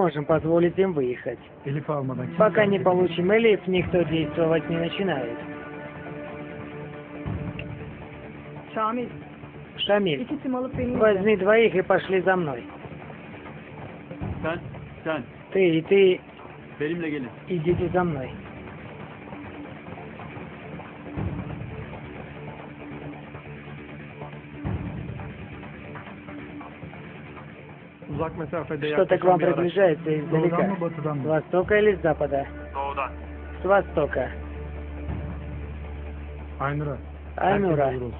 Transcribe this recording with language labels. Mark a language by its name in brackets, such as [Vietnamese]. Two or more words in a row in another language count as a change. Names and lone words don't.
[Russian] можем позволить им выехать. [Turkish] Elif almadan kimse [Russian] Пока не [Turkish] hareket [Russian] получим элиф, никто действовать не начинает. [Turkish] Şamil, [Russian] Шамиль, [Turkish] 2 tim alıp beni izle. [Russian] возьми двоих и пошли за мной. [Turkish] Sen [Russian] Ты и ты [Turkish] benimle gelin. [Russian] идите за мной. [Turkish] Uzak mesafede [Russian] Что-то к вам [Turkish] yaklaşan bir araç. [Russian] приближается [Turkish] Doğudan [Russian] издалека. [Turkish] mı batıdan [Russian] С [Turkish] mı? [Russian] востока или с запада? С востока. [Turkish] Aynur'a. [Russian] Айнура, [Turkish] Herkes hazır olsun.